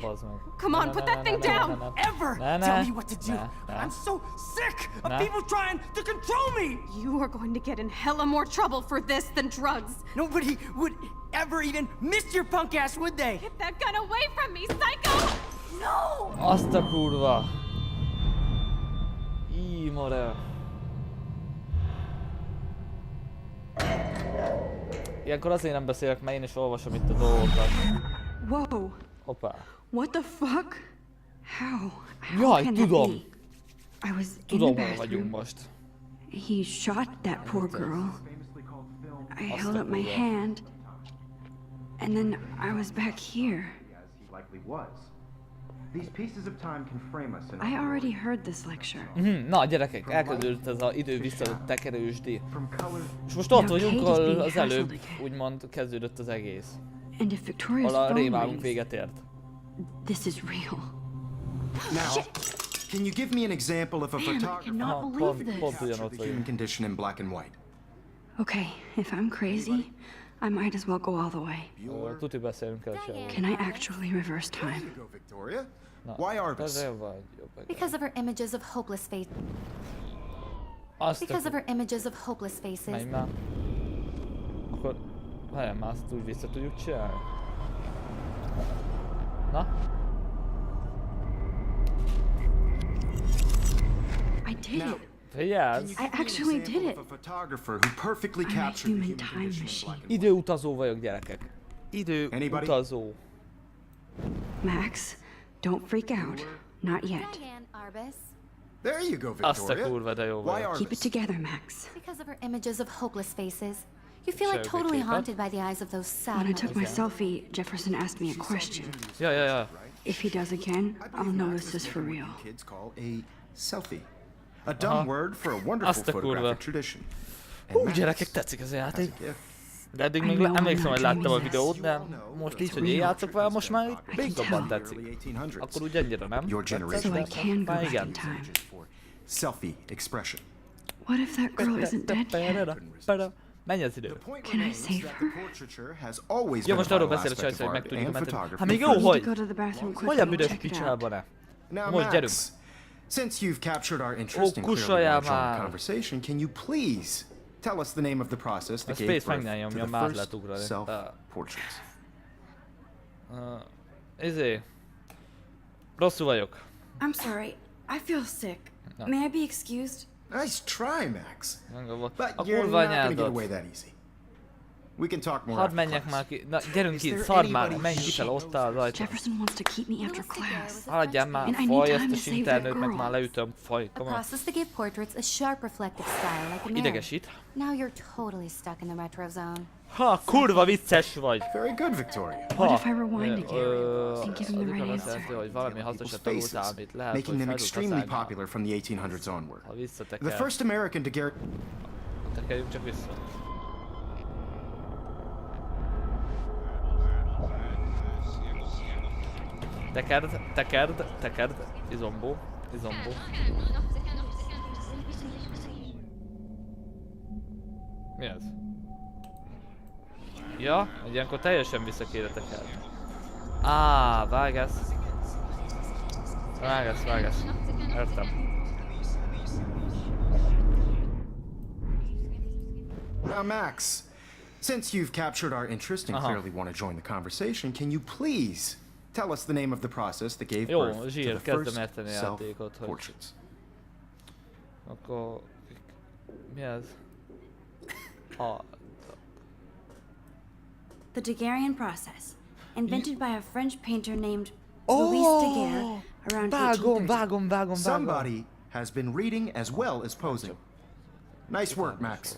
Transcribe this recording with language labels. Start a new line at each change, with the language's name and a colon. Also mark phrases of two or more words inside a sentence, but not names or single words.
English: Come on, put that thing down! Ever tell me what to do. I'm so sick of people trying to control me. You are going to get in hella more trouble for this than drugs. Nobody would ever even miss your punk ass, would they? Get that gun away from me, psycho! No!
Hungarian: Azt a kurva! Ímore! Ilyenkor azért nem beszélek, mert én is olvasom itt a dolgokat.
English: Whoa.
Hungarian: Hoppá.
English: What the fuck? How?
Hungarian: Jaj,
English: can
Hungarian: tudom!
English: that be? I was in the
Hungarian: Tudom, hol vagyunk
English: bathroom.
Hungarian: most.
English: He shot that poor girl. I held up my hand, and then I was back here. As he likely was. These pieces of time can frame us in I already heard this lecture.
Hungarian: Na gyerekek, elkezdődött ez az idő visszatekerősdi.
English: from color.
Hungarian: És most ott vagyunk, ahol az előbb úgymond kezdődött az egész.
English: And if Victoria's
Hungarian: Ahol a
English: phone
Hungarian: rémálunk
English: rings,
Hungarian: véget ért.
English: this is real. Now, can you give me an example of a Man, I photographer cannot believe this.
Hungarian: Pont
English: captured
Hungarian: ugyanott
English: the human
Hungarian: vagyunk.
English: condition in black and white? Okay, if I'm crazy, I might as well go all the way.
Hungarian: Tuti beszélünk el sehol.
English: Can I actually reverse time? Go, Victoria.
Hungarian: Na,
English: Why Arbus?
Hungarian: te vagy jobb.
English: Because of her images of hopeless faces.
Hungarian: Azt
English: Because of her images of hopeless faces.
Hungarian: menj már. Akkor, várjál már, azt úgy vissza tudjuk csinálni. Na?
English: I did it.
Hungarian: Figyelsz!
English: I actually did it. Of a photographer who perfectly I'm a captured the human human time condition in machine. black and white.
Hungarian: Időutazó vagyok, gyerekek. Időutazó.
English: Max, don't freak out. Not yet. Diane Arbus. There you go,
Hungarian: Azt a
English: Victoria.
Hungarian: kurva, de jó
English: Why
Hungarian: vagy.
English: Keep it Arbus? together, Max. Because of her images of hopeless faces. You feel like Sure, totally Vicky, haunted by the eyes of those sad When I took my mothers. selfie, Jefferson asked me a question.
Hungarian: Ja, ja, ja.
English: If he does again, I'll know this is for real. Kids call a selfie. A dumb word for a wonderful
Hungarian: Azt a kurva.
English: photographic tradition.
Hungarian: Hú, gyerekek, tetszik ez a játék. De eddig még emlékszem, hogy láttam a videót, de most így, hogy én játszok vele, most már itt még jobban tetszik. Akkor úgy ennyire nem?
English: Your So generation I can go
Hungarian: Már
English: back
Hungarian: igen.
English: in time. for selfie expression. What if that girl isn't dead yet?
Hungarian: Menj az idő.
English: Can I save her? Portraiture has always
Hungarian: Ja,
English: been
Hungarian: most
English: a
Hungarian: arról
English: vital
Hungarian: beszél a
English: aspect
Hungarian: csajsz,
English: of
Hungarian: hogy meg
English: art
Hungarian: tudjuk
English: and
Hungarian: menteni.
English: photography.
Hungarian: Hát még jó,
English: I need
Hungarian: hogy?
English: to go to the bathroom quickly
Hungarian: Hogy a
English: and
Hungarian: büdös
English: check it out.
Hungarian: picsába ne?
English: Now,
Hungarian: Hogy, gyerünk.
English: Max, since you've captured our interest and clearly
Hungarian: kussoljál
English: want to join
Hungarian: már.
English: the conversation, can you please tell us the name of the process that
Hungarian: A
English: gave
Hungarian: space
English: birth
Hungarian: meg ne
English: to
Hungarian: nyomjam,
English: the
Hungarian: már
English: first
Hungarian: lehet ugrani.
English: self-portraits?
Hungarian: Rosszul vagyok.
English: I'm sorry. I feel sick. No. May I be excused? Nice try, Max. But
Hungarian: A
English: you're
Hungarian: kurva
English: not gonna get
Hungarian: anyádat.
English: away that easy. We can talk more
Hungarian: Hadd
English: after
Hungarian: menjek
English: class.
Hungarian: már ki. Na, gyerünk
English: Is
Hungarian: ki,
English: there
Hungarian: szard már,
English: anybody
Hungarian: menj
English: who
Hungarian: kifele,
English: knows
Hungarian: ott áll rajta.
English: Jefferson wants to keep me after class.
Hungarian: Haladjál már,
English: And I need
Hungarian: faj
English: time
Hungarian: ezt a
English: to save that
Hungarian: internőt, meg
English: girl.
Hungarian: már leütöm, faj,
English: A come on. process that gave portraits a sharp reflective style like a mirror.
Hungarian: Idegesít.
English: Now you're totally stuck in the retro zone.
Hungarian: Ha, kurva vicces vagy.
English: Very good, Victoria. What
Hungarian: Ha.
English: if I rewind again and give him the
Hungarian: az
English: right
Hungarian: azt jelenti,
English: answer?
Hungarian: hogy valami hasznosat tanultál,
English: Faces,
Hungarian: amit lehet,
English: making
Hungarian: hogy
English: them
Hungarian: fel tudsz
English: extremely
Hungarian: használni.
English: popular from the 1800s onward.
Hungarian: Ha
English: The
Hungarian: visszateker,
English: first American to guarantee
Hungarian: tekerjünk csak vissza. Tekerd, izombó. Mi ez? Ja, ilyenkor teljesen vissza kéne tekerni. Vágesz. Értem.
English: Now, Max, since you've captured our interest and clearly want to join the conversation, can you please tell us the name of the process that gave
Hungarian: Jó,
English: birth to
Hungarian: zsír,
English: the
Hungarian: kezdem
English: first
Hungarian: érteni a játékot, hogy...
English: self-portraits?
Hungarian: Akkor... Mi ez?
English: The Daguerrean process, invented by a French painter named Louis Daguerre around 1830.
Hungarian: Vágom.
English: Somebody has been reading as well as posing. Nice work, Max.